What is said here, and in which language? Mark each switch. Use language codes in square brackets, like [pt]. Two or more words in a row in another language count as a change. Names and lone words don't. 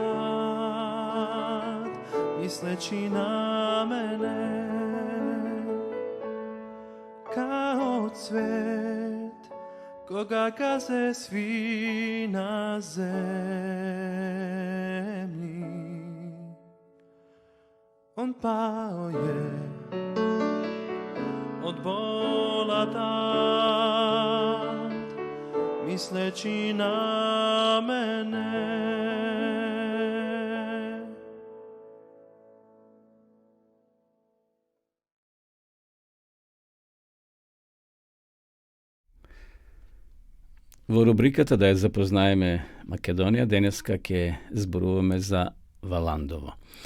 [sr] tad, misleći na mene kao cvet, koga gaze svi na zemlji, on pao je od bola tad, misleći na mene. [mk] Во рубриката да ја запознаеме Македонија, денеска ќе зборуваме за Валандово.